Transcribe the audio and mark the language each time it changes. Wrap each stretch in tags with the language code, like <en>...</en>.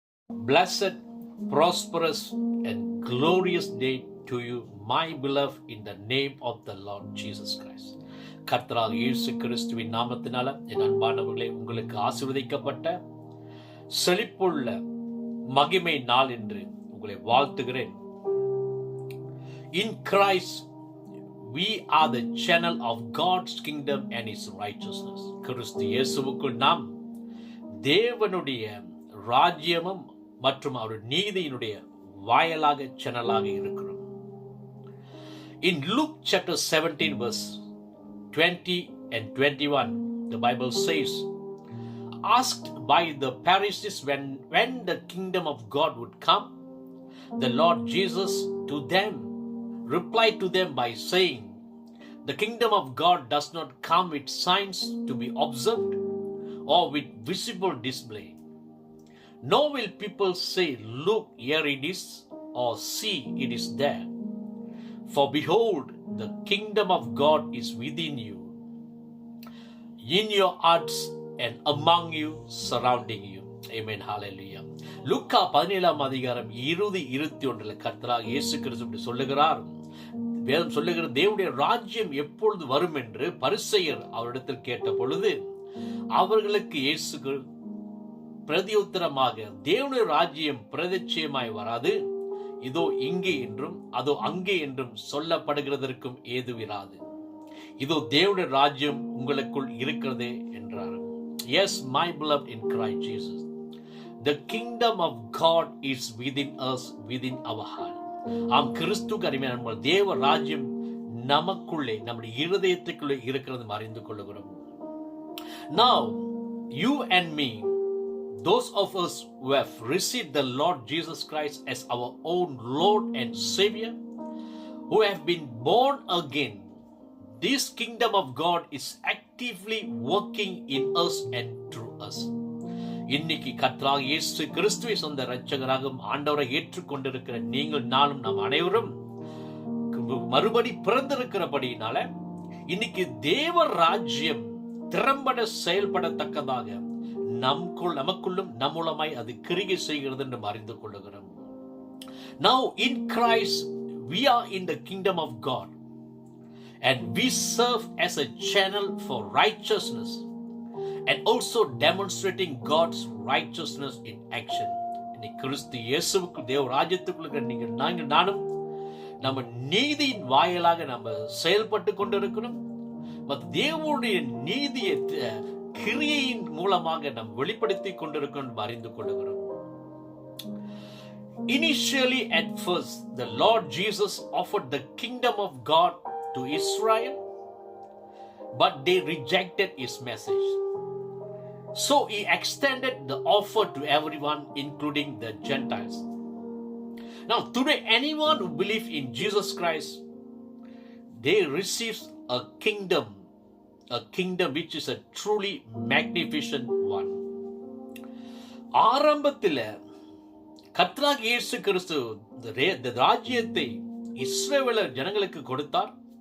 <en>Blessed, prosperous, and glorious day to you, my beloved, in the name of the Lord Jesus Christ.</en> <ta>கர்த்தராகிய இயேசு கிறிஸ்துவின் நாமத்தினால என் அன்பானவர்களே, உங்களுக்கு ஆசீர்வதிக்கப்பட்ட செழிப்புள்ள மகிமை நாள் என்று உங்களை வாழ்த்துகிறேன்.</ta> <en>In Christ we are the channel of God's kingdom and His righteousness.</en> <ta>கிறிஸ்து இயேசுவுக்குள் நாம் தேவனுடைய ராஜ்யமும் மற்றும் அவருடைய நீதியினுடைய வாயலாக சேனலாக இருக்கிறோம்.</ta> <en>In Luke chapter 17 verse 20 and 21, the Bible says, asked by the Pharisees when the kingdom of God would come, the Lord Jesus to them replied to them by saying, the kingdom of God does not come with signs to be observed or with visible display. Nor will people say, look, here it is, or see, it is there. For behold, the kingdom of God is within you, in your hearts and among you, surrounding you. Amen. Hallelujah.</en> <ta>லூக்கா 17 அதிகாரம் 20-21 கர்த்தராகிய இயேசு கிறிஸ்து இப்படி சொல்லுகிறார். வேதம் சொல்லுகிற தேவனுடைய ராஜ்யம் எப்பொழுது வரும் என்று பரிசேயர் அவரிடத்தில் கேட்ட பொழுது அவர்களுக்கு இயேசு பிரதியுத்தரமாக, தேவனுடைய ராஜ்யம் பிரதிச்சயமாய் வராது, இதோ இங்கே என்றும் அதோ அங்கே என்றும் சொல்லப்படுகிறதற்கும் ஏதுவிராது. இதோ தேவனுடைய ராஜ்யம் உங்களுக்குள் இருக்கிறதே என்றார்.</ta> <en>Yes, my beloved in Christ Jesus, the kingdom of God is within us, within our heart.</en> <ta>ஆம், கிறிஸ்துவுக்கு அருமையான தேவ ராஜ்யம் நமக்குள்ளே, நம்முடைய இருதயத்துக்குள்ளே இருக்கிறது அறிந்து கொள்ளுகிறோம்.</ta> <en>Now you and me, those of us who have received the Lord Jesus Christ as our own Lord and Savior, who have been born again, this kingdom of God is actively working in us and through us.</en> <ta>இன்னைக்கு கர்த்தராகிய இயேசு கிறிஸ்துவை சொந்த இரட்சகராகவும் ஆண்டவரை ஏற்றுக்கொண்டிருக்கிற நீங்கள் நானும் நாம் அனைவரும் மறுபடி பிறந்திருக்கிறபடியினால இன்னைக்கு தேவ ராஜ்யம் திறம்பட செயல்படத்தக்கதாக நமக்குள்ளும் நம் மூலமாய் அது கிரியை செய்கிறது என்று அறிந்து கொள்ளுகிறோம்.</ta> <en>Now in Christ we are in the kingdom of God and we serve as a channel for righteousness and also demonstrating God's righteousness in action.</en> <ta>இன்னைக்கு கிறிஸ்து இயேசுவுக்கு தேவ ராஜ்யத்துக்குள்ள நீங்கள் நானும் நம்ம நீதியின் வாயிலாக நம்ம செயல்பட்டு கொண்டிருக்கிறோம். மற்றும் தேவனுடைய நீதியை கிரியையின் மூலமாக நாம் வெளிப்படுத்திக் கொண்டிருக்கிறோம் அறிந்து கொள்கிறோம்.</ta> <en>Initially at first the Lord Jesus offered the kingdom of God to Israel, but they rejected his message. So he extended the offer to everyone, including the Gentiles. Now today anyone who believes in Jesus Christ, they receive a kingdom which is a truly magnificent one.</en> <ta>ஆரம்பத்தில் கர்த்தராகிய இயேசு கிறிஸ்து இந்த ராஜ்யத்தை இஸ்ரவேலர் ஜனங்களுக்கு கொடுத்தார்.</ta>